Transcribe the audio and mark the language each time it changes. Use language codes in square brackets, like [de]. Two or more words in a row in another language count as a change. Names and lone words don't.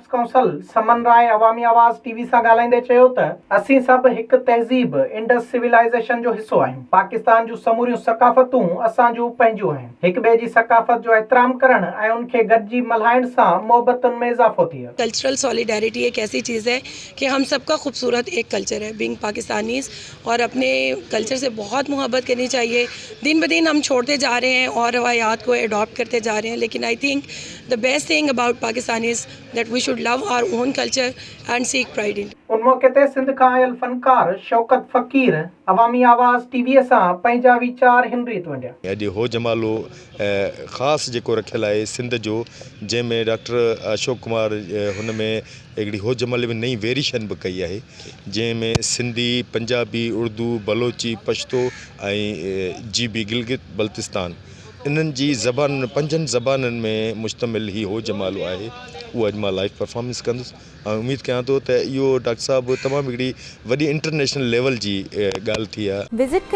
[sd] काउंसिल समन राय अवामी आवाज़ टीवी से ॻाल्हाईंदे चयो त असीं सभु हिक तहज़ीब [en] Indus civilization [sd] जो हिस्सो आहियूं। पाकिस्तान जूं समूरियूं सकाफ़तूं असांजूं पंहिंजूं आहिनि। हिक ॿिए जी सकाफ़त जो एहतराम करण ऐं उनखे गॾिजी मल्हाइण सां मोहबतुनि में इज़ाफ़ो थिए। [en] cultural solidarity [ur] ایک ایسی چیز ہے کہ ہم سب کا خوبصورت ایک کلچر ہے [en] being Pakistanis, [ur] اور اپنے کلچر سے بہت محبت کرنی چاہیے. دن بہ دن ہم چھوڑتے جا رہے ہیں اور روایات کو اڈاپٹ کرتے جا رہے ہیں، لیکن [en] I think the best thing about Pakistan is that we should love our own culture and seek pride in it. [sd] उन मौके ते सिंध का आयल फनकार शौकत फ़कीर अवामी आवाज़ टीवी सां पंहिंजा वीचार हिन रीत वंडिया। अॼु हो जमालो ख़ासि जेको रखियल आहे सिंध जो, जंहिंमें डॉक्टर अशोक कुमार हुन में हिकिड़ी हो जमाले में नई वेरिएशन भी कई आहे, जंहिंमें सिंधी, पंजाबी, उर्दू, बलोची, पश्तो ऐं जीबी गिलगित बल्तिस्तान इन्हनि जी ज़बान 5 ज़बाननि में मुश्तमिल ही हो जमालो आहे। उहो अॼु मां [en] live performance [sd] कंदुसि ऐं उमेदु कयां थो त इहो डॉक्टर साहब तमामु हिकिड़ी वॾी [en] international level [sd] जी ॻाल्हि थी आहे।